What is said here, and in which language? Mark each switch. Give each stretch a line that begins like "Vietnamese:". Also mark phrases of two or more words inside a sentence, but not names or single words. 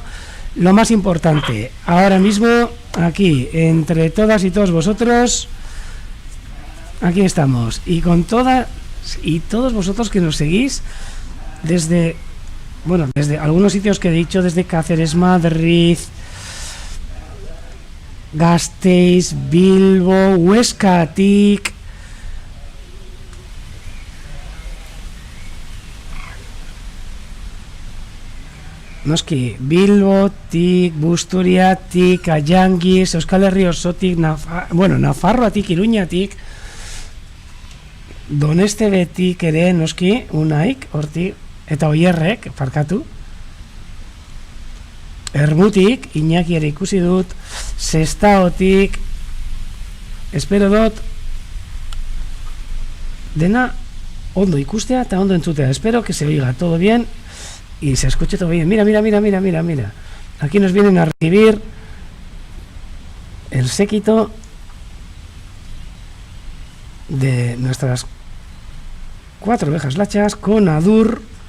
Spanish: Lo más importante, ahora mismo, aquí, entre todas y todos vosotros, aquí estamos, y con todas y todos vosotros que nos seguís desde algunos sitios que he dicho, desde Cáceres, Madrid,
Basque: Gasteiz, Bilbo, Huesca, Tic, noski, Bilbo, Tic, Busturiatik, Ayangiz, Euskal Herria osotik, Nafarroatik, Iruñatik, Donestebetik ere, noski, Unaik, hortik, eta Oierrek, parkatu, Ermutik, Iñaki ere ikusi dut, Sestaotik, espero dot dena ondo ikustea eta ondo entzutea.
Spanish: Espero que se oiga todo bien y se escuche todo bien. Mira, mira, mira, mira, mira, mira. Aquí nos vienen a recibir el séquito de nuestras 4 ovejas lachas con Adur.